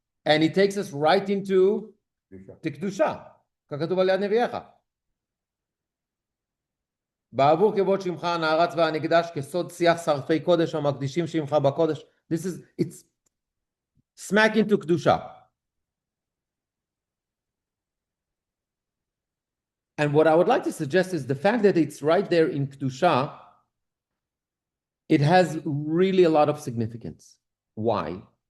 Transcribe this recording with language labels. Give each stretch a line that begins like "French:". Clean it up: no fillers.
English: And it takes us right into the קדושה.
Hebrew: ככתוב על יד נביאך. בעבור כבוד שמך הנערץ והנקדש כסוד שיח שרפי קודש המקדישים שמך בקודש.
English: It's smack into קדושה. And what I would like to suggest is the fact that it's right there in Kedusha, it has really a lot of significance. Why?